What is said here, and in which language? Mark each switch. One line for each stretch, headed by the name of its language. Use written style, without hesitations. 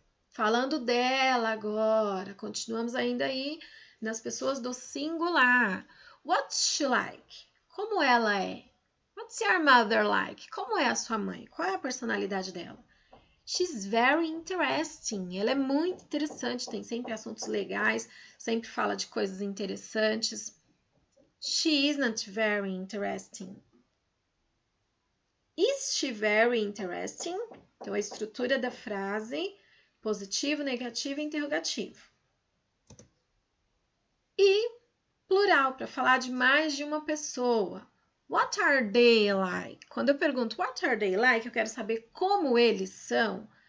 Portuguese: Falando dela agora, continuamos ainda aí nas pessoas do singular.
English: What's she like?
Portuguese: Como ela é?
English: What's your mother like?
Portuguese: Como é a sua mãe? Qual é a personalidade dela?
English: She's very interesting.
Portuguese: Ela é muito interessante, tem sempre assuntos legais, sempre fala de coisas interessantes.
English: She isn't very interesting. Is she very interesting?
Portuguese: Então, a estrutura da frase, positivo, negativo e interrogativo. E plural, para falar de mais de uma pessoa.
English: What are they like?
Portuguese: Quando eu pergunto
English: what are they like,
Portuguese: eu quero saber como eles são.